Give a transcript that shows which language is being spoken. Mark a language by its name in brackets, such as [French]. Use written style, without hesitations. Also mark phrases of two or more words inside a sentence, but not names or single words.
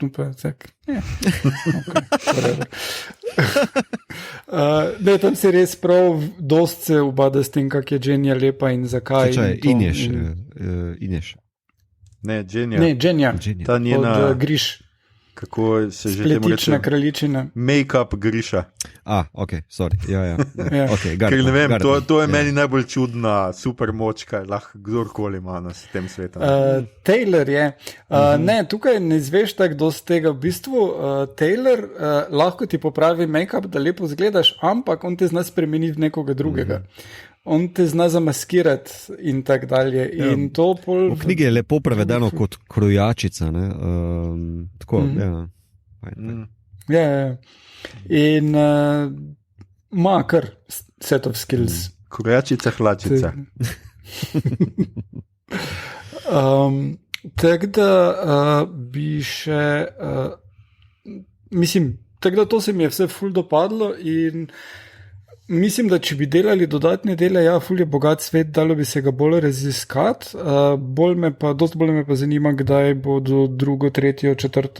[Slovenian] Tam se res prav dost se ubada s tem, kak je Jenja lepa in zakaj. Ineš. Ne, Jenja. Ta njena... Od Griš. Kako se že temu reče? Spletična kraljičina. Make-up Griša. [English] Ok, sorry. [Slovenian] Ja. Okay, ker ne vem, to je meni najbolj čudna super moč, kaj lahko kdorkoli ima na tem svetu. Taylor je. Ne, tukaj ne izveš tako dosti tega. V bistvu Taylor lahko ti popravi make-up, da lepo zgledaš, ampak on te zna spremeniti v nekoga drugega. On te zna zamaskirati in tako dalje. In to pol... V knjigi je lepo prevedeno kot krojačica. Tako, ja. In ima kar [English] set of skills. [Slovenian] Krojačica, hlačica. Tako da bi še... mislim, tako da to se mi je vse ful dopadlo in... Mislim, da če bi delali dodatne dele, ja, ful je bogat svet, dalo bi se ga bolj raziskati, dosti bolj me pa zanima, kdaj bodo 2., 3., 4.